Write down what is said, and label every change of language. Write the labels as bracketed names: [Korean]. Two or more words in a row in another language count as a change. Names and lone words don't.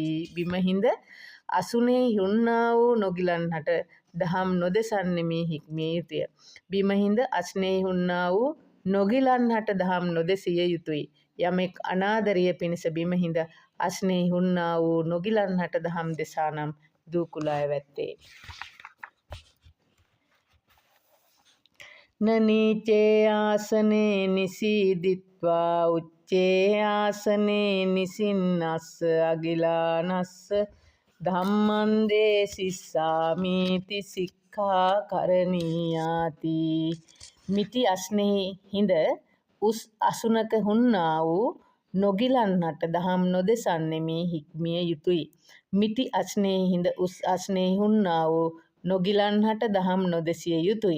[Sinhala] බිමහිඳ අසුනේ හුන්නා වූ නොගිලන්හට දහම් නොදෙසන්නෙමි හික්මිය යුතුය. බිමහිඳ අස්නේ හුන්නා වූ නොගිලන්හට දහම් නොදෙසිය යුතුය. යමෙක් අනාදරිය පිණිස බිමහිඳ අස්නේ හුන්නා වූ නොගිලන්හට දහම් දෙසානම් දූකුලා ඇවැත්තේ. [Pali] න නීචේ ආසනේ නිසීදිත්වා උච්චේ ආසනේ නිසින්නස්ස අගිලානස්ස ධම්මන්දේ සිස්සාමීති සික්ඛා කරණීයාති. [Sinhala] මිටි අස්නෙහි හිඳ උස් අසුනක හුන්නා වූ නොගිලන්හට දහම් නොදෙසන්නෙමි හික්මිය යුතුය. මිටි අස්නෙහි හිඳ උස් අස්නෙහි හුන්නා වූ නොගිලන්හට දහම් නොදෙසිය යුතුය.